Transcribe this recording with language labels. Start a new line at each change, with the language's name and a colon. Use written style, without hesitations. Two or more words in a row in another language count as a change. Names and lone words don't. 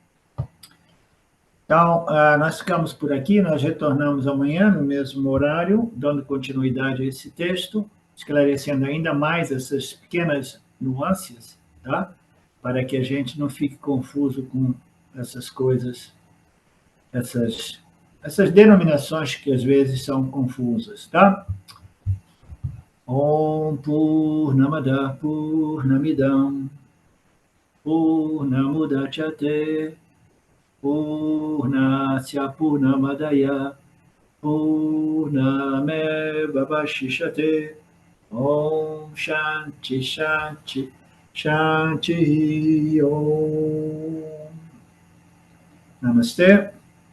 Portuguese: Então, nós ficamos por aqui, nós retornamos amanhã no mesmo horário, dando continuidade a esse texto, esclarecendo ainda mais essas pequenas nuances, tá? Para que a gente não fique confuso com essas coisas, essas denominações que às vezes são confusas, tá?
Sanskrit: Om Purnamada Purnamidam Purnamudachyate Purnasya Purnamadaya Purnameva Vashishate Om Shanti Shanti Shanti Om Namaste.